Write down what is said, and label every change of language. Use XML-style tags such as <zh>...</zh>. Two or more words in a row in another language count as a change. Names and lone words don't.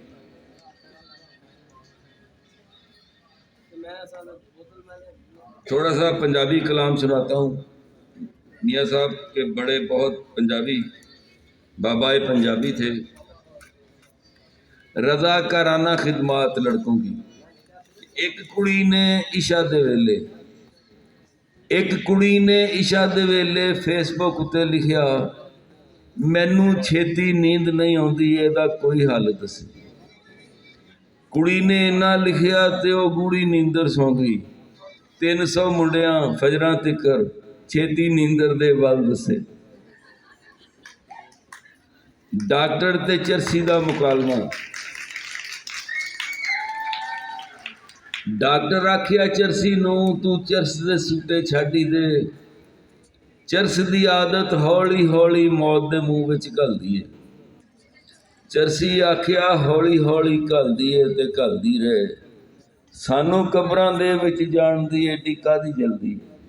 <ur>تھوڑا سا پنجابی کلام سناتا ہوں، میاں صاحب کے بڑے بہت پنجابی بابا پنجابی تھے۔ رضا کارانہ خدمات لڑکوں کی۔</ur> <pa>ایک کڑی نے عشاء دے ویلے فیس بک اتے لکھیا، مینوں چھیتی نیند نہیں آندی ایدا کوئی حل دسی، کڑی نے اینا لکھیا تے او گوڑی نیندر سو گئی، 300 منڈیاں فجراں تکر چھیتی نیندر دے ول دسے۔ ڈاکٹر تے چرسی دا مکالمہ۔ ڈاکٹر آکھیا چرسی نو تو چرس دے سوٹے چھاڈی دے، چرس دی عادت ہولی ہولی موت دے منہ وچ گل دیے، چرسی آکھیا ہولی ہولی گل دیے تے گل دی رہے، سانو قبراں دے وچ جان دی ایڈی کادی جلدی،</pa>